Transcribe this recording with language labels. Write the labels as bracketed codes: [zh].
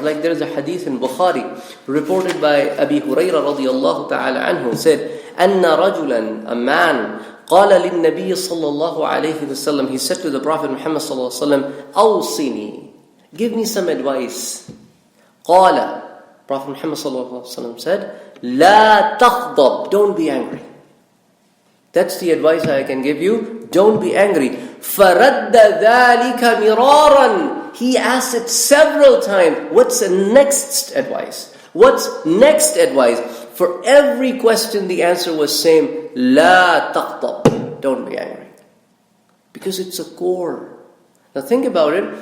[en] Like there is a hadith in Bukhari, reported by Abi Hurairah radiallahu ta'ala anhu, said, [ar] أَنَّ رَجُلًا, [en] a man, [ar] قال للنبي صلى الله عليه وسلم, [en] he said to the Prophet Muhammad صلى الله عليه وسلم, [ar] أوصني, [en] give me some advice. [ar] قال, Prophet Muhammad صلى الله عليه وسلم said, لا تغضب, [en] don't be angry. That's the advice I can give you. Don't be angry. [ar] فَرَدَّ ذَلِكَ مِرَارًا. [en] He asked it several times. What's the next advice? What's next advice? For every question, the answer was same. [ar] لَا تَغْضَبْ. [en] Don't be angry. Because it's a core. Now think about it.